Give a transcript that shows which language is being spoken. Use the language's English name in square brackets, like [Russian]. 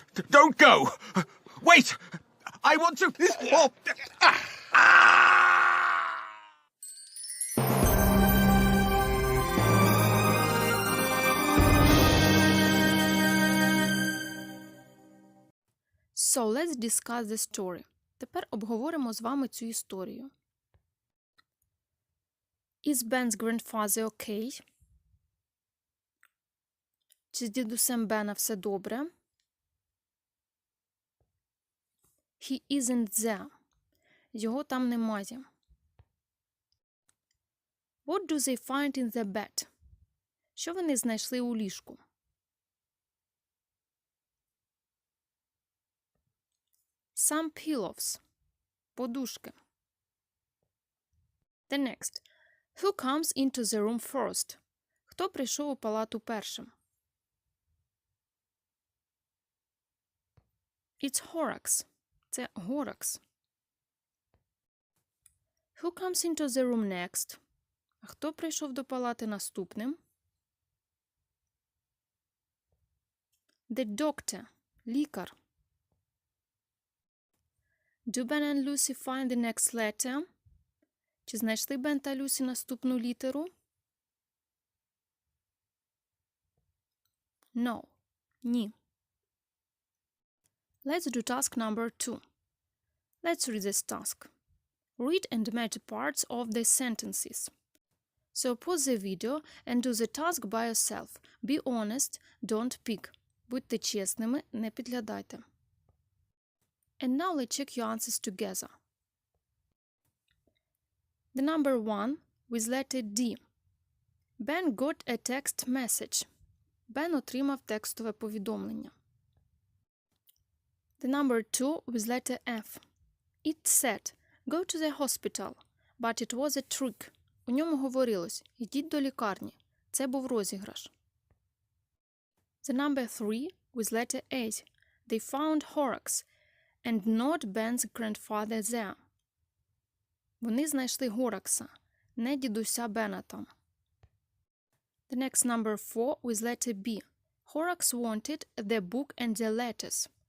[English] Don't go. Wait. I want to. Oh. So, let's discuss the story. [Ukrainian] Тепер обговоримо з вами цю історію. [English] Is Ben's grandfather okay? [Ukrainian] Чи з дідусем Бена все добре? [English] He isn't there. [Ukrainian] Його там немає. [English] What do they find in the bed? [Ukrainian] Що вони знайшли у ліжку? [English] Some pillows. [Ukrainian] Подушки. [English] The next. Who comes into the room first? [Ukrainian] Хто прийшов у палату першим? [English] It's Horax. [Ukrainian] Це Горакс. [English] Who comes into the room next? [Ukrainian] А хто прийшов до палати наступним? [English] The doctor. [Ukrainian] Лікар. [English] Do Ben and Lucy find the next letter? [Ukrainian] Чи знайшли Бен та Люсі наступну літеру? [English] No. [Ukrainian] Ні. [English] Let's do task number 2. Let's read this task. Read and match parts of the sentences. So pause the video and do the task by yourself. Be honest, don't pick. [Ukrainian] Будьте чесними, не підглядайте. [English] And now let's check your answers together. The number 1 with letter D. Ben got a text message. [Ukrainian] Бен отримав текстове повідомлення. [English] The number 2 with letter F. It said, go to the hospital, but it was a trick. [Ukrainian] У ньому говорилось, ідіть до лікарні. Це був розіграш. [English] The number 3 with letter A. They found Horrocks and not Ben's grandfather there. [Ukrainian] Вони знайшли Горакса, не дідуся Бена там. [English] The next number 4 with letter B. Horrocks wanted the book and the letters.